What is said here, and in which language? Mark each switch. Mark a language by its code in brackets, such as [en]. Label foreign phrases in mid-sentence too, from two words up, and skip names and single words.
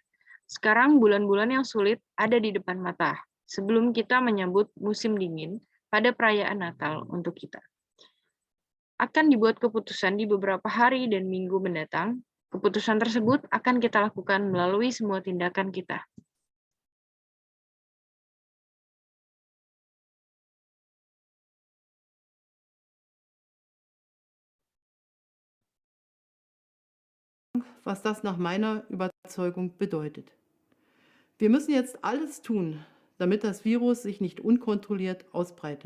[id] Sekarang bulan-bulan yang sulit ada di depan mata, sebelum kita menyambut musim dingin pada perayaan Natal untuk kita. Akan dibuat keputusan di beberapa hari dan minggu mendatang. Keputusan tersebut akan kita lakukan melalui semua tindakan kita. [de] was das nach meiner Überzeugung bedeutet. Wir müssen jetzt alles tun, damit das Virus sich nicht unkontrolliert ausbreitet.